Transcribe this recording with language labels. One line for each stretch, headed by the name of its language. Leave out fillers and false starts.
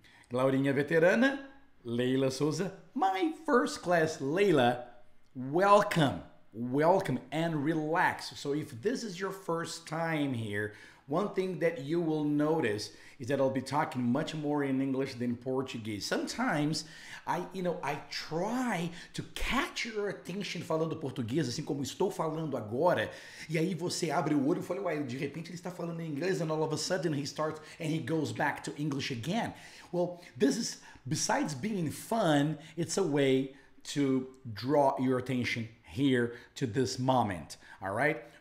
English: Claudinha Veterana, Leila Souza, my first class. Leila, welcome, welcome, and relax. So if this is your first time here, one thing that you will notice is that I'll be talking much more in English than Portuguese. Sometimes I try to catch your attention
Portuguese: falando português, assim como estou falando agora, e aí você abre o olho e fala, uai, de repente ele está falando em inglês,
English: and all of a sudden he starts and he goes back to English again. Well, this is, besides being fun, it's a way to draw your attention here to this moment. All right?